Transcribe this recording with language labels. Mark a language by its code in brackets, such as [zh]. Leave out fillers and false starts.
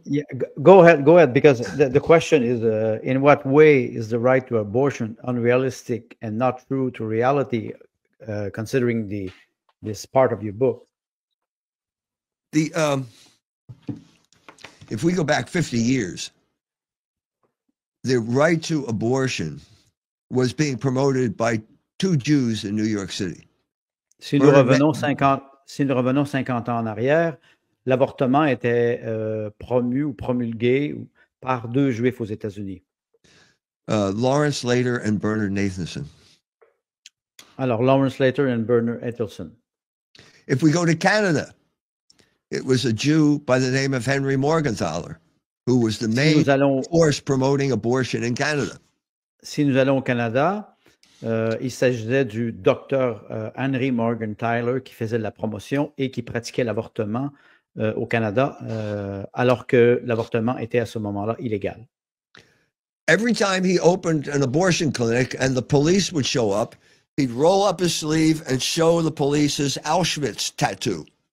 [en] yeah, go ahead, because the question is, in what way is the right to abortion unrealistic and not true to reality, considering this part of your book? If we go back 50 years, the right to abortion was being promoted by 2 Jews in New York City. [fr] Si nous revenons 50 ans en arrière, l'avortement était promu ou promulgué par 2 Juifs aux États-Unis. [en] Lawrence Slater and Bernard Nathanson. [fr] Alors, Lawrence Slater and Bernard Nathanson. [en] If we go to Canada, it was a Jew by the name of Henry Morgenthaler, who was the main force promoting abortion in Canada. [fr] Si nous allons au Canada, Il s'agissait du docteur Henry Morgentaler qui faisait de la promotion et qui pratiquait l'avortement au Canada, alors que l'avortement était à ce moment-là illégal. [en] Every time he opened an abortion clinic and the police would show up, he'd roll up his sleeve and show the police his Auschwitz tattoo.